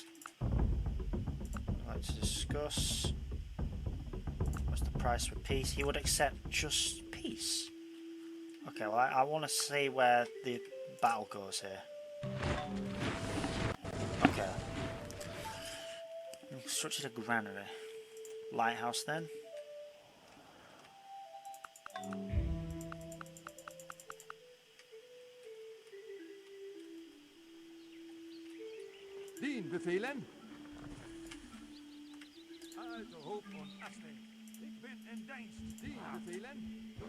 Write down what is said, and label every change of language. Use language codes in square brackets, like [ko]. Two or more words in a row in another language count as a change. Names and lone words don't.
[en] I'd like to discuss what's the price for peace. He would accept just peace. Okay, well I want to see where the battle goes here. Okay, constructed a granary. Lighthouse then. [nl] Dien bevelen. Also hoop und Asten. Ik ben in dienst. Dien bevelen.